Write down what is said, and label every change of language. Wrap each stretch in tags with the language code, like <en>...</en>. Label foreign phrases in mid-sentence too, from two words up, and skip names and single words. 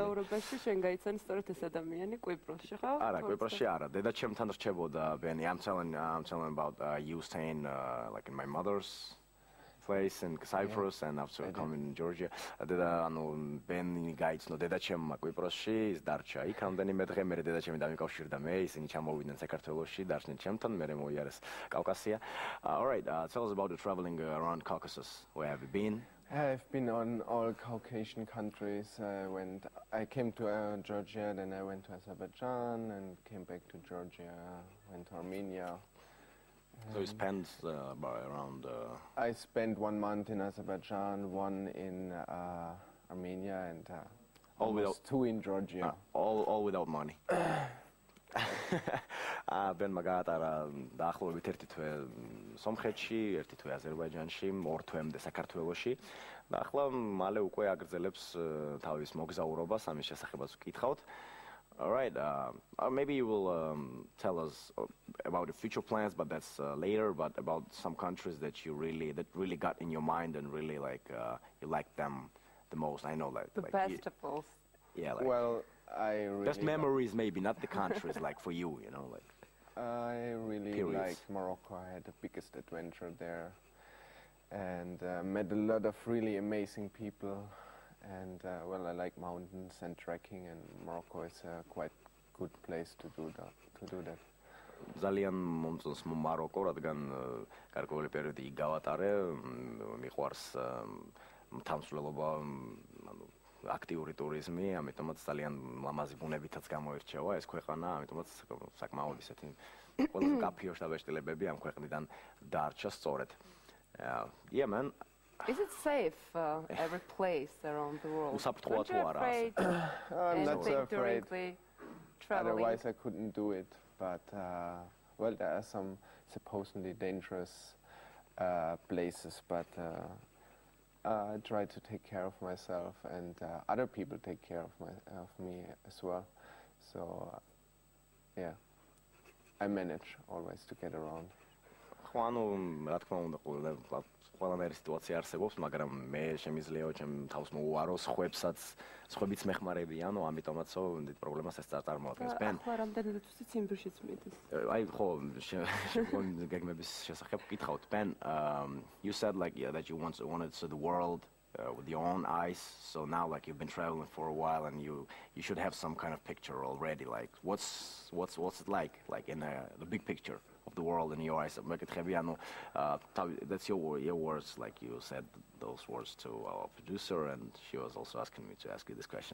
<ka>მოგზაურობაში შენ გაიცანი სწორედ ეს ადამიანი კვიპროსში, ხო? არა, კვიპროსში არა, დედაჩემთან რჩებოდა ბენი.</ka> <en>I'm telling about you staying like in my mother's place in Cyprus, and after coming in Georgia.</en> <ka>ანუ ბენი გაიცნო დედაჩემმა კვიპროსში, ის დარჩა იქ რამდენიმე დღე, მე დედაჩემი დამიკავშირდა მე, ისინი ჩამოვიდნენ საქართველოში, დარჩნენ ჩემთან, მე მოიარეს კავკასია.</ka> <en>All right, tell us about the traveling around Caucasus. Where have you been? I've been on all Caucasian countries. I came to Georgia, then I went to Azerbaijan and came back to Georgia, went to Armenia. So you spent around... I spent 1 month in Azerbaijan, 1 in Armenia, and almost 2 in Georgia. All without money.</en> <ka>ბენმა გაატარა დაახლოებით 1 თვე სომხეთში, 1 თვე აზერბაიჯანში, 2 თვემდე საქართველოში და ახლა მალე უკვე აგრძელებს თავის მოგზაურობას, ამის შესახებაც ვკითხავთ.</ka> <en>All right, maybe you will tell us about the future plans, but that's later, but about some countries that really got in your mind and really like you like them the most. I know like the best of all. Yeah, like, well, I really best memories maybe, not the countries, like for you, you know, like. I really liked Morocco. I had the biggest adventure there and met a lot of really amazing people. And well, I like mountains and trekking, and Morocco is a quite good place to do that.</en> <ka>ძალიან მომწონს მაროკო, რადგან გარკვეული პერიოდი იქ გავატარე, მიყვარს მთამსვლელობა, ანუ აქტიური ტურიზმი, ამიტომაც ძალიან ლამაზი ბუნებითაც გამოირჩევა ეს ქვეყანა, ამიტომაც საკმაოდ ისეთი ყველაზე კაფეო შტაბ-შტილებები ამ ქვეყნიდან დარჩა სწორედ.</ka> <en>Yemen. Is it safe every place around the world?</en> <ka>უსაფრთხოა თუ არა?</ka> <en>I'm not so afraid. Traveling. Otherwise, I couldn't do it. But well, there are some supposedly dangerous places, but I try to take care of myself, and other people take care of me as well. So yeah, I manage always to get around.</en> <ka>ხო, ანუ რა თქმა უნდა, ყველანაირი სიტუაცია არსებობს, მაგრამ მე შემიძლია ჩემ თავს მოუარო სხვებიც მეხმარებიან, ამიტომაც დიდ პრობლემას ეს წარმოადგენს. ახლა რამდენად თვისი ციმბირშიც მიდის? აი ხო, გეგმების შესახებ გითხავთ.</ka> <en>Ben, you said like that you wanted to see the world with your own eyes. So now like you've been traveling for a while and you should have some kind of picture already. Like what's it like in the big picture of the world in your eyes? That's your words, like you said those words to our producer, and she was also asking me to ask you this question.</en>